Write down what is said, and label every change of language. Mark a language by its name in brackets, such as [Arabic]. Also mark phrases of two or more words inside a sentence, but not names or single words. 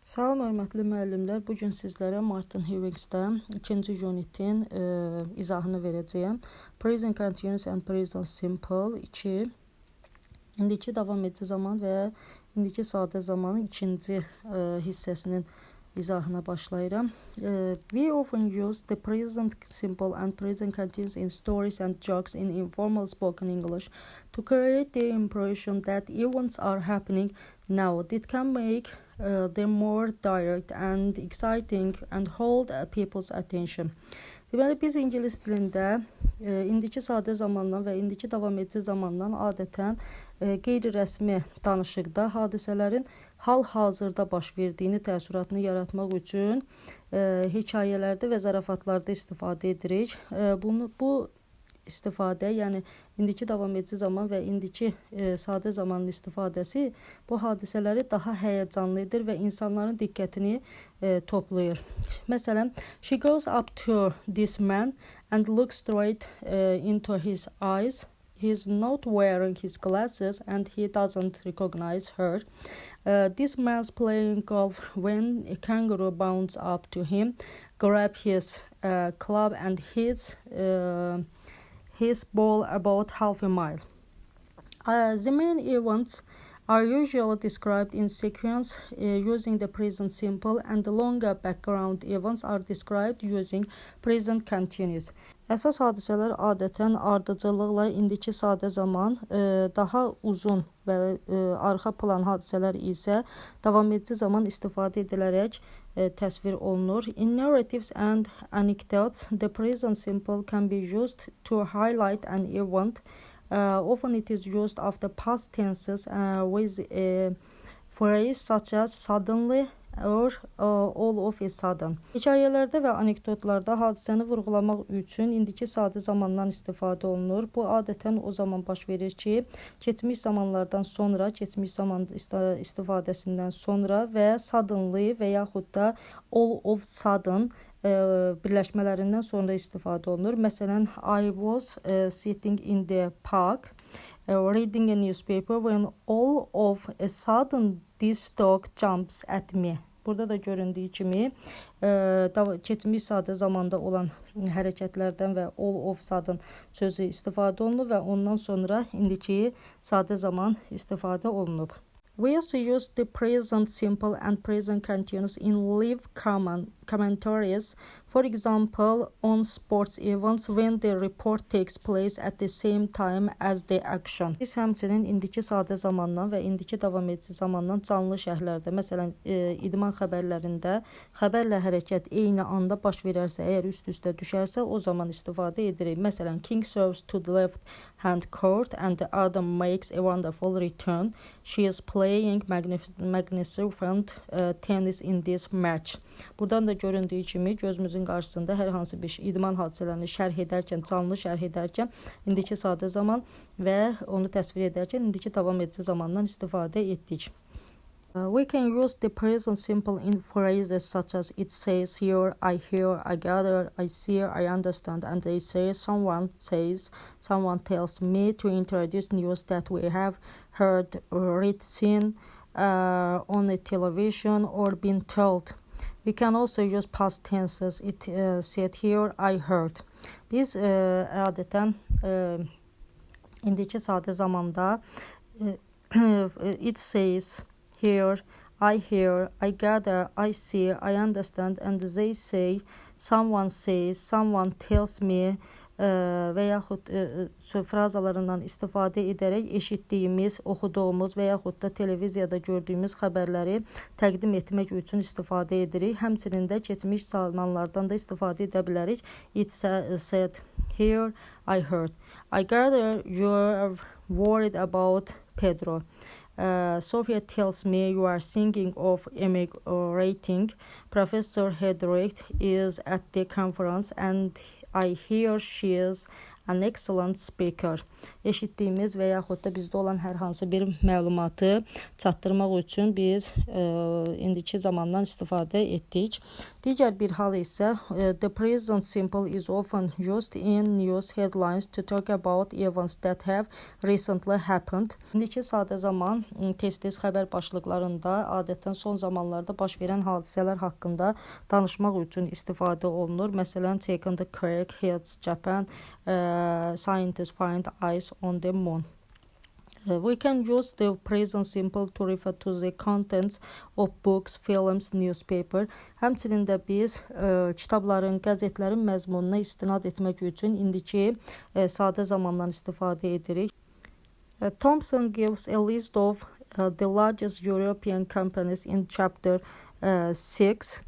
[Azerbaijani] Salam, hörmətli müəllimlər. Bu gün sizlərə Martin Hewingstə ikinci unitin izahını verəcəyəm. [English] Present continuous and present simple 2. [Azerbaijani] İndiki davam edici zaman və indiki sadə zamanın ikinci hissəsinin izahına başlayıram. [English] We often use the present simple and present continuous in stories and jokes in informal spoken English to create the impression that events are happening now. It can make them more direct and exciting and hold people's attention. [Azerbaijani] Deməli, biz ingilis dilində indiki sadə zamandan və indiki davam edici zamandan adətən qeyri-rəsmi danışıqda hadisələrin hal-hazırda baş verdiyini təəssüratını yaratmaq üçün hekayələrdə və zarafatlarda istifadə edirik. Bu istifadə, yəni indiki davam edici zaman və indiki sadə zamanın istifadəsi bu hadisələri daha həyəcanlı edir və insanların diqqətini toplayır. Məsələn, [English] she goes up to this man and looks straight into his eyes. He's not wearing his glasses and he doesn't recognize her. This man's playing golf when a kangaroo bounds up to him, grabs his club and hits his ball about half a mile. The main events are usually described in sequence using the present simple, and the longer background events are described using present continuous. [Azerbaijani] Əsas hadisələr adətən ardıcıllıqla indiki sadə zaman, daha uzun və arxa plan hadisələr isə davam edici zaman istifadə edilərək təsvir olunur. [English] In narratives and anecdotes, the present simple can be used to highlight an event. Often it is used after past tenses with a phrase such as suddenly or all of a sudden. [Azerbaijani] Hekayələrdə və anekdotlarda hadisəni vurğulamaq üçün indiki sadə zamandan istifadə olunur. Bu adətən o zaman baş verir ki, keçmiş zamanlardan sonra, keçmiş zaman istifadəsindən sonra və suddenly və yaxud da [English] all of sudden [Azerbaijani] birləşmələrindən sonra istifadə olunur. Məsələn, [English] I was sitting in the park reading a newspaper when all of a sudden this dog jumps at me. [Azerbaijani] Burada da göründüyü kimi keçmiş sadə zamanda olan hərəkətlərdən və [English] all of sudden [Azerbaijani] sözü istifadə olunur və ondan sonra indiki sadə zaman istifadə olunub. [English] We also use the present simple and present continuous in live commentaries. For example, on sports events when the report takes place at the same time as the action. [Azerbaijani] Biz həmçinin indiki sadə zamandan və indiki davam edici zamandan canlı şərhlərdə, məsələn, idman xəbərlərində xəbərlə hərəkət eyni anda baş verərsə, əgər üst-üstə düşərsə, o zaman istifadə edirik. Məsələn, [English] King serves to the left hand court and the other makes a wonderful return. She is playing magnificent tennis in this match. [Azerbaijani] Buradan da göründüyü kimi gözümüzün qarşısında hər hansı bir idman hadisələrini şərh edərkən, canlı şərh edərkən indiki sadə zaman və onu təsvir edərkən indiki davam edici zamandan istifadə etdik. [English] We can use the present simple in phrases such as it says, here, I hear, I gather, I see, I understand, and they say, someone says, someone tells me, to introduce news that we have heard, read, seen on the television or been told. We can also use past tenses. It said here, I heard. [Azerbaijani] Biz adətən indiki sadə zamanda [English] it says, here, I hear, I gather, I see, I understand, and they say, someone says, someone tells me [Azerbaijani] və yaxud frazalarından istifadə edərək eşitdiyimiz, oxuduğumuz və yaxud da televiziyada gördüyümüz xəbərləri təqdim etmək üçün istifadə edirik. Həmçinin də keçmiş zamanlardan da istifadə edə bilərik. [English] It said, here, I heard. I gather you are worried about Pedro. Sophia tells me you are thinking of emigrating. Professor Hedrick is at the conference and I hear she is an excellent speaker. [Azerbaijani] Eşitdiyimiz və yaxud da bizdə olan hər hansı bir məlumatı çatdırmaq üçün biz indiki zamandan istifadə etdik. Digər bir hal isə [English] the present simple is often used in news headlines to talk about events that have recently happened. [Azerbaijani] İndiki sadə zaman tez-tez xəbər başlıqlarında adətən son zamanlarda baş verən hadisələr haqqında danışmaq üçün istifadə olunur. Məsələn, [English] taken the crack hits Japan, scientists find ice on the moon. We can use the present simple to refer to the contents of books, films, newspaper. [Azerbaijani] Həmçinin də biz kitabların, qəzetlərin məzmununa istinad etmək üçün indiki sadə zamandan istifadə edirik. [English] Thompson gives a list of the largest European companies in chapter 6.